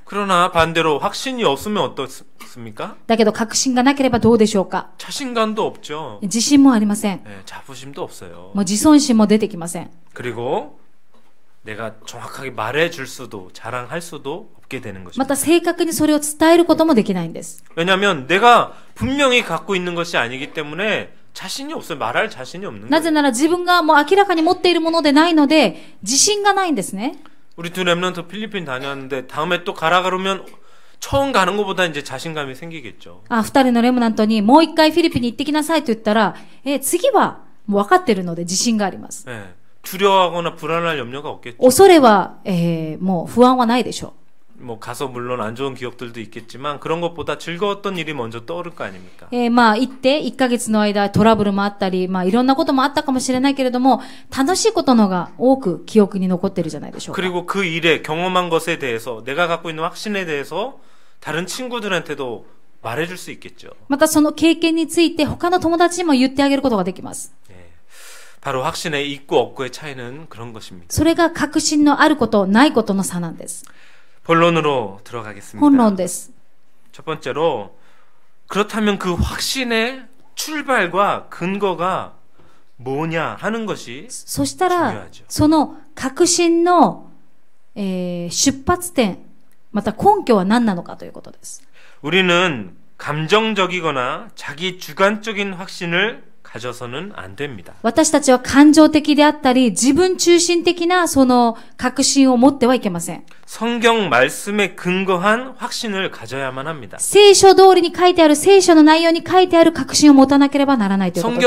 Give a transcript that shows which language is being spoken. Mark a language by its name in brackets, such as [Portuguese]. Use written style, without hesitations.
[Korean] 그러나 반대로 확신이 없으면 어떻습니까? [Japanese] だけど確信がなければどうでしょうか。 [Korean] 자신감도 없죠. [Japanese] 自信もありません。 [Korean] 예, 자부심도 없어요. [Japanese] もう自尊心も出てきません。 [Korean] 그리고 내가 정확하게 말해줄 수도 자랑할 수도 없게 되는 [Japanese] ま [Korean] 것입니다. [Japanese] た正確にそれを伝えることもできないんです。 [Korean] 왜냐하면 내가 분명히 갖고 있는 것이 아니기 때문에 자신이 없어요. 말할 자신이 없는 [Japanese] なぜ [Korean] 거예요. [Japanese] なら自分がもう明らかに持っているものでないので、自信がないんですね。 [Korean] 우리 두 렘넌트 필리핀 다녔는데 다음에 또 가라 그러면 처음 가는 것보다 이제 자신감이 생기겠죠. [Japanese] 二人のレムナントにもう一回フィリピンに行ってきなさいと言ったら、次はもう分かっているので自信があります。 [Korean] 예, 두려워하거나 불안할 염려가 없겠죠. [Japanese] 恐れは、もう不安はないでしょ [Korean] 뭐 가서 물론 안 좋은 기억들도 있겠지만 그런 것보다 즐거웠던 일이 먼저 떠오를 거 아닙니까? [Japanese] う。行って1ヶ月の間トラブルもあったり、いろんなこともあったかもしれないけれども、楽しいことのが多く記憶に残ってるじゃないでしょうか。 [Korean] 그리고 그 일에 경험한 것에 대해서 내가 갖고 있는 확신에 대해서 다른 친구들한테도 말해줄 수 있겠죠. [Japanese] またその経験について他の友達にも言ってあげることができます。 [Korean] 예, 바로 확신에 있고 없고의 차이는 그런 것입니다. [Japanese] それが確信のあること、ないことの差なんです。 [Korean] 본론으로 들어가겠습니다. [Japanese] 本論です。 [Korean] 첫 번째로 그렇다면 그 확신의 출발과 근거가 뭐냐 하는 것이 [Japanese] そしたら [Korean] 중요하죠. [Japanese] その確信の、出発点、また根拠は何なのかということです。 [Korean] 우리는 감정적이거나 자기 주관적인 확신을 가져서는 안 됩니다. [Japanese] 私たちは感情的であったり、自分中心的なその確信を持ってはいけません。 [Korean] 성경 말씀에 근거한 확신을 가져야만 합니다. [Japanese] 聖書通りに書いてある、聖書の内容に書いてある確信を持たなければならないということです。